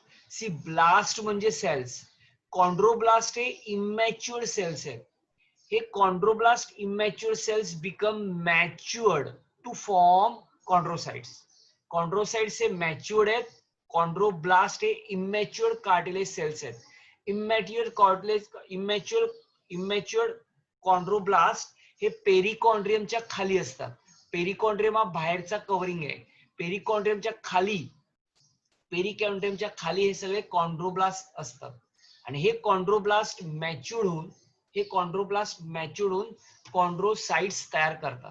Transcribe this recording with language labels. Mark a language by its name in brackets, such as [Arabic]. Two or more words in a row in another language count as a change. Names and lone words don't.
[English] C blast [Marathi] म्हणजे सेल्स, कॉन्ड्रोब्लास्ट हे [English] immatured cells [Marathi] आहेत. [English] हे chondroblast immatured cells become matured to form chondrocytes. [Marathi] कॉन्ड्रोसाइट्स हे मॅच्युअर्ड आहेत, कॉन्ड्रोब्लास्ट हे [English] immatured cartilage cells [Marathi] आहेत. [English] immature cartilage, immature chondroblast [Marathi] हे पेरिकॉन्ड्रियमच्या खाली असतात. पेरिकॉन्ड्रियम हा बाहेरचा कव्हरिंग आहे. पेरिकॉन्ड्रियमच्या खाली हे सगळे कॉन्ड्रोब्लास्ट असतात. आणि हे कॉन्ड्रोब्लास्ट मॅच्युर्ड होऊन कॉन्ड्रोसाइट्स तयार करतात.